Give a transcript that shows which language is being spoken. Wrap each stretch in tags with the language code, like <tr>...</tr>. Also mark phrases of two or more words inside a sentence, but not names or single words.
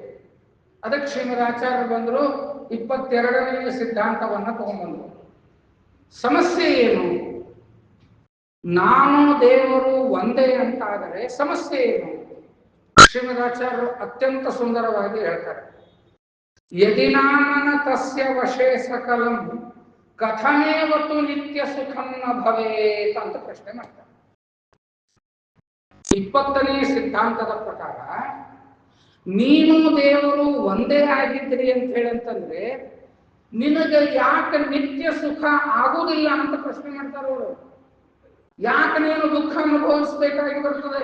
<kn>ಅದಕ್ಕೆ ಶ್ರೀಮದಾಚಾರ್ಯರು ಬಂದರು 22ನೇ ಸಿದ್ಧಾಂತವನ್ನ ತಗೊಂಡ್ಬಂದರು. ಸಮಸ್ಯೆ ಏನು? ನಾನು ದೇವರು ಒಂದೇ ಅಂತಾದರೆ ಸಮಸ್ಯೆ ಏನು? ಶ್ರೀಮದಾಚಾರ್ಯರು ಅತ್ಯಂತ ಸುಂದರವಾಗಿ ಹೇಳ್ತಾರೆ.</kn> <sa>ಯದಿನಾಮನ ತಸ್ಯ ವಶೇ ಸಕಲಂ ಕಥಮೇವತು ನಿತ್ಯ ಸುಖಂ ನ ಭವೇತ್</sa> <kn>ಅಂತ ಪ್ರಶ್ನೆ ಮಾಡ್ತಾರೆ. 20ನೇ ಸಿದ್ಧಾಂತದ ಪ್ರಕಾರ ನೀನು ದೇವರು ಒಂದೇ ಆಗಿದ್ರಿ ಅಂತ ಹೇಳಂತಂದ್ರೆ ನಿನಗೆ ಯಾಕೆ ನಿತ್ಯ ಸುಖ ಆಗುವುದಿಲ್ಲ ಅಂತ ಪ್ರಶ್ನೆ ಮಾಡ್ತಾರೆ ಅವರು. ಯಾಕೆ ನೀನು ದುಃಖ ಅನುಭವಿಸಬೇಕಾಗಿ ಬರ್ತದೆ?</kn>